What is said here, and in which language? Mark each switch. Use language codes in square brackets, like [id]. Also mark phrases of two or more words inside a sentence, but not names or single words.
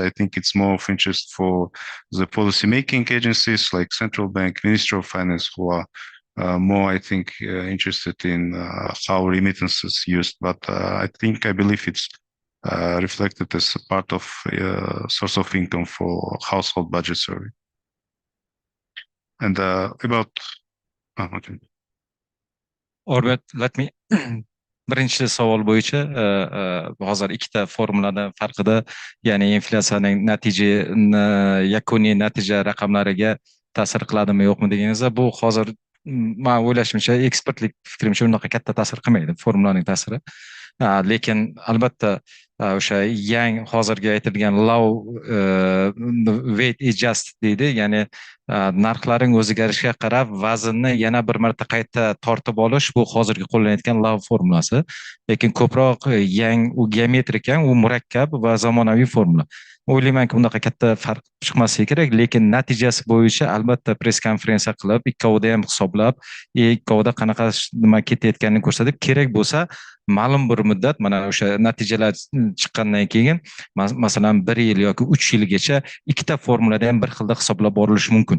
[en] I think it's more of interest for the policy-making agencies like Central Bank, Ministry of Finance, who are more, I think, interested in how remittances used. But I believe it's reflected as a part of source of income for household budget survey. And about okay. [uz] Orbit, [en] let me [uz] birinchi savol bo'yicha hozir ikkita formulani farqida, ya'ni inflyatsiyaning yakuniy natija raqamlariga ta'sir qiladimi yo'qmi deganingizda, bu hozir men o'ylashimcha, ekspertlik fikrimcha unaqa katta ta'sir qilmaydi formulaning ta'siri. Lekin albatta o'sha hozirgi aytilgan [en] low weight adjust [uz] deydi, ya'ni narxlarning o'zgarishiga qarab vaznni yana bir marta qayta tortib olish, bu hozirgi qo'llanayotgan low formulasi. Lekin ko'proq u geometrik, u murakkab va zamonaviy formula. O'ylaymanki unaqa katta farq chiqmasligi kerak, lekin natijasi bo'yicha albatta press konferensiya qilib, ikkovida ham hisoblab, ikkovida qanaqa nima ketayotganini ko'rsatib, kerak bo'lsa ma'lum bir muddat mana o'sha natijalar chiqqandan keyin masalan 1 yil yoki 3 yilgacha ikkita formulada ham bir xilda hisoblab borilishi mumkin.